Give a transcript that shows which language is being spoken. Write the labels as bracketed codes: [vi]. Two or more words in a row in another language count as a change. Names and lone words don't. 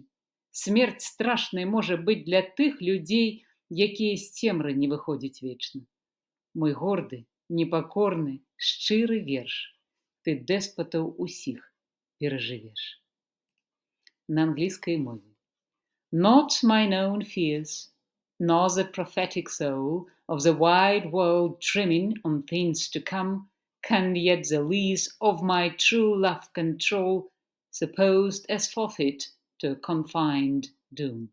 [be] Смерць страшнай можа быць для тых людзей, якія з цемры не выходзяць вечна. Мой горды, непакорны, шчыры верш. Ты дэспатаў усіх перажывеш. На англійскай мове. [en] Not mine own fears, nor the prophetic soul of the wide world dreaming on things to come, can yet the lease of my true love control, supposed as forfeit to a confined doom.